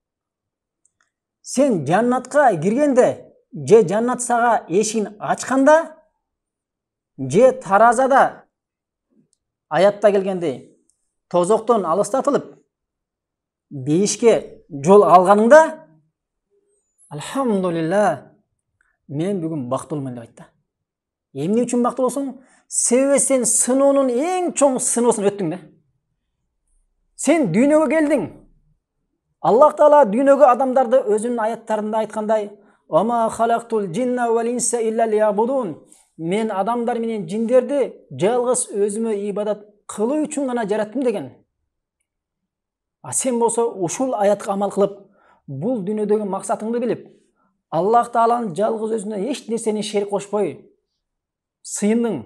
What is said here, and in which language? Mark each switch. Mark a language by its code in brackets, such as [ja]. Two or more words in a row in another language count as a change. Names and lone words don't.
[ky] Сен жаннатка киргенде, же жаннат сага эшигин ачканда, же таразада аятта келгендей тозоктон алыстатылып, бейишке жол алганыңда, алхамдулилlah, мен бүгүн бактылуумун деп айтты. Эмне үчүн бактылуусуң? Себеби сен сыноонун эң чоң сыноосун өттүң да. Сен дүйнөгө келдиң. Аллах Таала дүйнөгө адамдарды өзүнүн аяттарында айткандай, [ar] "وما خلقت الجن والإنس إلا ليعبدون." [ky] Мен адамдар менен жиндерди жалгыз өзүмө ибадат кылуу үчүн гана жараттым деген. А сен болсо ушул аятка амал кылып, бул дүйнөдөгү максатыңды билип, Аллах Тааланын жалгыз өзүнө эч нерсени шерик кошпой сыйындың.